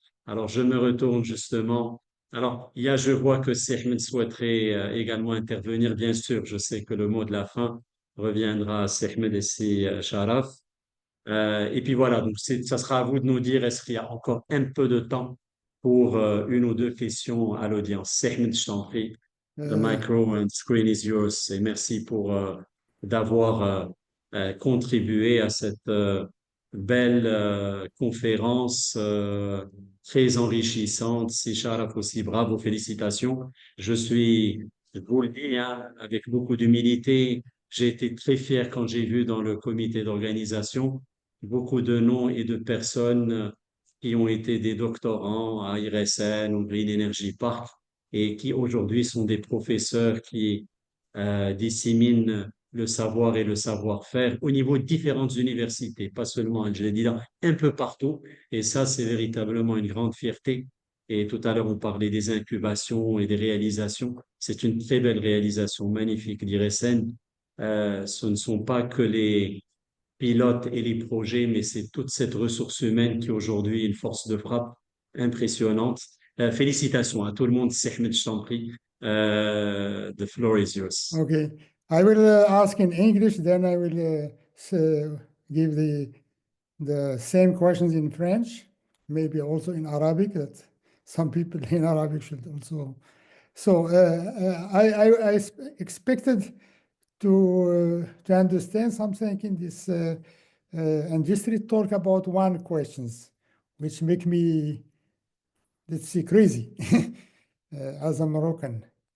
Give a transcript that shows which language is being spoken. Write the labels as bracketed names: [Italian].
[French] Alors, je me retourne justement. Alors, je vois que Sehmed souhaiterait également intervenir. Bien sûr, je sais que le mot de la fin reviendra à Sehmed et c'est Sharaf. Et puis voilà, donc ça sera à vous de nous dire est-ce qu'il y a encore un peu de temps pour une ou deux questions à l'audience. Sehmed, je t'en prie. [English] The micro and screen is yours. [French] Et merci pour d'avoir contribué à cette belle conférence très enrichissante. Si Sharaf aussi, bravo, félicitations. Je vous le dis, hein, avec beaucoup d'humilité, j'ai été très fier quand j'ai vu dans le comité d'organisation beaucoup de noms et de personnes qui ont été des doctorants à IRSN ou Green Energy Park et qui aujourd'hui sont des professeurs qui disséminent le savoir et le savoir-faire au niveau de différentes universités, pas seulement, je l'ai dit là, un peu partout. Et ça, c'est véritablement une grande fierté. Et tout à l'heure, on parlait des incubations et des réalisations. C'est une très belle réalisation, magnifique d'IRSN. Ce ne sont pas que les pilotes et les projets, mais c'est toute cette ressource humaine qui aujourd'hui est une force de frappe impressionnante. Félicitations à tout le monde. [English] Sehmed, [French] je t'en prie. [English] The floor is yours. Okay, I will ask in English, then I will give the same questions in French, maybe also in Arabic, that some people in Arabic should also. So I expected to understand something in this industry talk about one questions, which make me, let's say, crazy as a Moroccan.